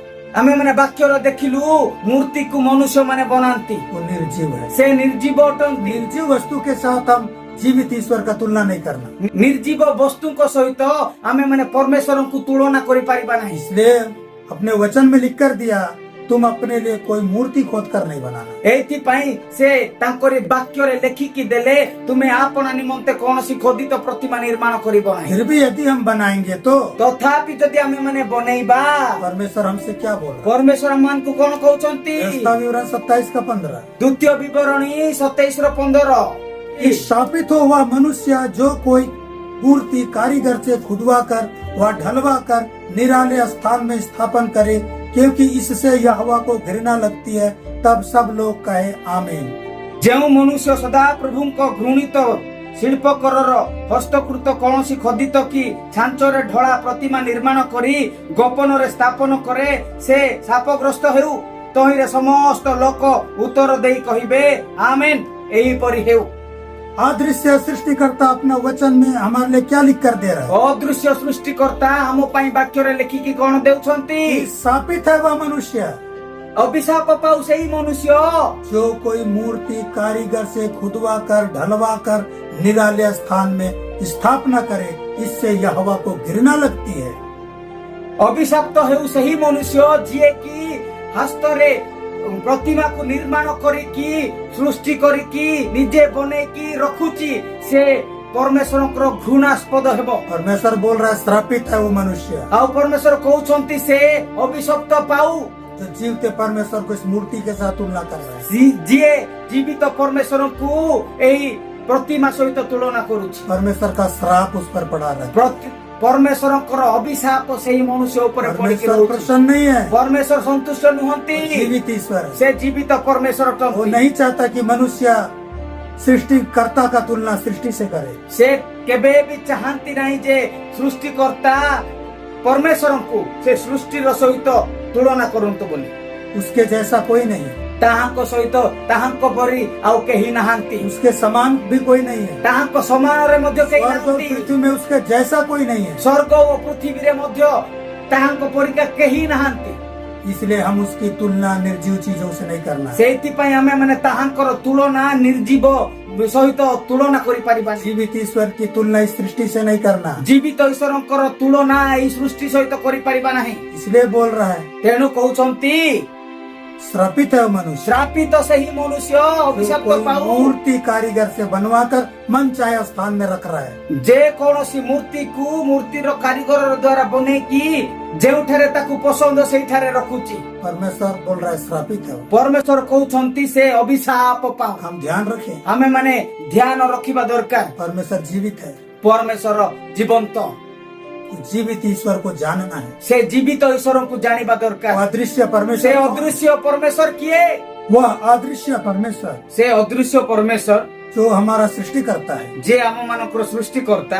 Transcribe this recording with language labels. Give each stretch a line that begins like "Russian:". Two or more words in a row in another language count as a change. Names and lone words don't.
Odia: ଆମେ ମାନେ ବାକ୍ୟ ରୁ ଦେଖିଲୁ, ମୂର୍ତ୍ତି କୁ ମନୁଷ୍ୟ ମାନେ ବନାନ୍ତି।
Hindi: वो निर्जीव है।
Odia: ସେ ନିର୍ଜୀବ ଅଟନ୍ତି।
Hindi: निर्जीव वस्तु के साथ हम जीवित ईश्वर का तुलना नहीं करना।
Odia: ନିର୍ଜୀବ ବସ୍ତୁ କୁ ସହିତ ଆମେ ମାନେ ପରମେଶ୍ୱର କୁ ତୁଳନା କରି ପାରିବା ନାହିଁ।
Hindi: इसलिए अपने वचन में लिख कर दिया, तुम अपने लिए कोई मूर्ति खोद कर नहीं बनाना।
Odia: ଏଇଥିପାଇଁ ସେ ତାଙ୍କରି ବାକ୍ୟରେ ଲେଖିକି ଦେଲେ ତୁମେ ଆପଣା ନିମନ୍ତେ କୌଣସି ଖୋଦିତ ପ୍ରତିମା ନିର୍ମାଣ କରିବ ନାହିଁ।
Hindi: फिर भी यदि हम बनाएंगे तो
Odia: ତଥାପି ଯଦି ଆମେ ମାନେ ବନେଇବା
Hindi: परमेश्वर हमसे क्या बोल रहा
Odia: ପରମେଶ୍ୱର ଆମମାନଙ୍କୁ କଣ କହୁଛନ୍ତି?
Hindi: है? व्यवस्था विवरण 27 का 15।
Odia: ଦ୍ୱିତୀୟ ବିବରଣୀ 27:15
Hindi: कि शापित हो वह मनुष्य जो कोई मूर्ति कारीगर से खुदवा कर व ढलवा कर निराले स्थान में स्थापन करे, क्योंकि इससे यहोवा को घृणा लगती है। तब सब लोग कहे आमीन।
Odia: ଯେଉଁ ମନୁଷ୍ୟ ସଦା ପ୍ରଭୁଙ୍କ ଘୃଣିତ ଶିଳ୍ପକରର ହସ୍ତକୃତ କୌଣସି ଖୋଦିତ କି ଛାଞ୍ଚରେ ଢଳା ପ୍ରତିମା ନିର୍ମାଣ କରି ଗୋପନରେ ସ୍ଥାପନ କରେ, ସେ ଶାପଗ୍ରସ୍ତ ହେଉ। ତହିଁରେ ସମସ୍ତ ଲୋକ ଉତ୍ତର ଦେଇ କହିବେ ଆମେନ୍, ଏହିପରି ହେଉ।
Hindi: अदृश्य सृष्टिकर्ता अपना वचन में हमारे लिए क्या लिख कर दे रहा है?
Odia: ଅଦୃଶ୍ୟ ସୃଷ୍ଟିକର୍ତ୍ତା ଆମ ପାଇଁ ବାକ୍ୟରେ ଲେଖିକି କଣ ଦେଉଛନ୍ତି?
Hindi: कि शापित है वह मनुष्य
Odia: ଅଭିଶାପ ପାଉ ସେହି ମନୁଷ୍ୟ
Hindi: जो कोई मूर्ति कारीगर से खुदवा कर ढलवा कर निराले स्थान में स्थापना करे, इससे यहोवा को घृणा लगती है।
Odia: ଅଭିଶାପ୍ତ ହେଉ ସେହି ମନୁଷ୍ୟ ଯିଏକି ହସ୍ତରେ ପ୍ରତିମାକୁ ନିର୍ମାଣ କରିକି ସୃଷ୍ଟି କରିକି ନିଜେ ବନେଇକି ରଖୁଛି, ସେ ପରମେଶ୍ୱରଙ୍କର ଘୃଣାସ୍ପଦ ହେବ।
Hindi: परमेश्वर बोल रहा है श्रापित है वो मनुष्य
Odia: ଆଉ ପରମେଶ୍ୱର କହୁଛନ୍ତି ସେ ଅଭିଶପ୍ତ ପାଉ
Hindi: जो जीवते परमेश्वर को इस मूर्ति के साथ तुलना कर रहा है।
Odia: ଯିଏ ଜୀବିତ ପରମେଶ୍ୱରଙ୍କୁ ଏହି ପ୍ରତିମା ସହିତ ତୁଳନା କରୁଛି।
Hindi: परमेश्वर का श्राप उस पर पड़ा रहा है।
Odia: ପରମେଶ୍ୱରଙ୍କର ଅଭିଶାପ ସେହି ମନୁଷ୍ୟ ଉପରେ ପଡିକି
Hindi: परमेश्वर
Odia: ରହୁଛି।
Hindi: प्रसन्न नहीं है,
Odia: ପରମେଶ୍ୱର ସନ୍ତୁଷ୍ଟ ନୁହନ୍ତି,
Hindi: जीवित ईश्वर है।
Odia: ସେ ଜୀବିତ ପରମେଶ୍ୱର
Hindi: वो
Odia: ଅଟନ୍ତି।
Hindi: नहीं चाहता कि मनुष्य सृष्टिकर्ता का तुलना सृष्टि से करे।
Odia: ସେ କେବେ ବି ଚାହାନ୍ତି ନାହିଁ ଯେ ସୃଷ୍ଟିକର୍ତ୍ତା ପରମେଶ୍ୱରଙ୍କୁ ସେ ସୃଷ୍ଟିର ସହିତ ତୁଳନା କରନ୍ତୁ ବୋଲି।
Hindi: उसके जैसा कोई नहीं है,
Odia: ତାହାଙ୍କ ସହିତ ତାହାଙ୍କ ପରି ଆଉ କେହି ନାହାନ୍ତି,
Hindi: उसके समान भी कोई नहीं है।
Odia: ତାହାଙ୍କ ସମାନରେ ମଧ୍ୟ କେହି
Hindi: स्वर्ग और
Odia: ନାହାନ୍ତି।
Hindi: पृथ्वी में उसके जैसा कोई नहीं है।
Odia: ସ୍ୱର୍ଗ ଓ ପୃଥିବୀରେ ମଧ୍ୟ ତାହାଙ୍କ ପରିକା କେହି ନାହାନ୍ତି।
Hindi: इसलिए हम उसकी तुलना निर्जीव चीजों से नहीं करना है।
Odia: ସେଇଥିପାଇଁ ଆମେ ମାନେ ତାହାଙ୍କର ତୁଳନା ନିର୍ଜୀବ ସହିତ ତୁଳନା କରିପାରିବାନି।
Hindi: जीवित ईश्वर की तुलना इस सृष्टि से नहीं करना।
Odia: ଜୀବିତ ଈଶ୍ୱରଙ୍କର ତୁଳନା ଏହି ସୃଷ୍ଟି ସହିତ କରିପାରିବା ନାହିଁ।
Hindi: इसलिए बोल रहा है
Odia: ତେଣୁ କହୁଛନ୍ତି
Hindi: श्रापित है वो मनुष्य
Odia: ଶ୍ରାପିତ ସେହି ମନୁଷ୍ୟ
Hindi: जो
Odia: ଅଭିଶାପ
Hindi: कोई
Odia: ପାଉ
Hindi: मूर्ति कारीगर से बनवाकर मन चाहे स्थान में रख रहा है।
Odia: ଯେ କୌଣସି ମୂର୍ତ୍ତିକୁ ମୂର୍ତ୍ତିର କାରିଗର ଦ୍ୱାରା ବନେଇକି ଯେଉଁଠାରେ ତାକୁ ପସନ୍ଦ ସେଇଠାରେ ରଖୁଛି।
Hindi: परमेश्वर बोल रहा है श्रापित है वो।
Odia: ପରମେଶ୍ୱର କହୁଛନ୍ତି ସେ ଅଭିଶାପ ପାଉ।
Hindi: हम ध्यान रखें,
Odia: ଆମେ ମାନେ ଧ୍ୟାନ ରଖିବା ଦରକାର।
Hindi: परमेश्वर जीवित है।
Odia: ପରମେଶ୍ୱର ଜୀବନ୍ତ,
Hindi: जीवित ईश्वर को जानना है।
Odia: ସେ ଜୀବିତ ଈଶ୍ୱରଙ୍କୁ ଜାଣିବା
Hindi: वो
Odia: ଦରକାର।
Hindi: अदृश्य
Odia: ସେ
Hindi: परमेश्वर,
Odia: ଅଦୃଶ୍ୟ ପରମେଶ୍ୱର କିଏ?
Hindi: वह अदृश्य परमेश्वर
Odia: ସେ ଅଦୃଶ୍ୟ ପରମେଶ୍ୱର
Hindi: जो हमारा सृष्टि करता है।
Odia: ଯେ ଆମ ମାନଙ୍କର ସୃଷ୍ଟିକର୍ତ୍ତା।